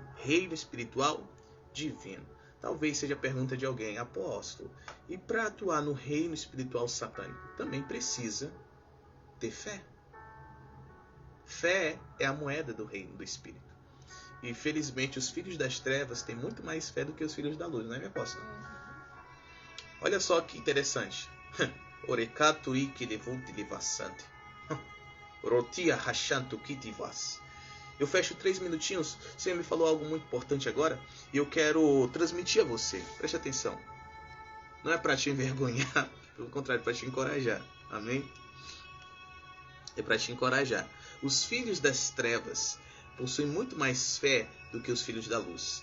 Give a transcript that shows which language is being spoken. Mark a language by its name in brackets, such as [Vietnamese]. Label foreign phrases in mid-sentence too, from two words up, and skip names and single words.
[Portuguese] Reino espiritual divino. Talvez seja a pergunta de alguém, apóstolo, e para atuar no reino espiritual satânico, também precisa ter fé. Fé é a moeda do reino do espírito. E felizmente os filhos das trevas têm muito mais fé do que os filhos da luz, não é, minha apóstola? Olha só que interessante. Orekatu ikilevut livasante. Rotia rachanto kitivas. Eu fecho 3 minutinhos. O Senhor me falou algo muito importante agora e eu quero transmitir a você. Preste atenção. Não é para te envergonhar, pelo contrário, é para te encorajar. Amém? É para te encorajar. Os filhos das trevas possuem muito mais fé do que os filhos da luz.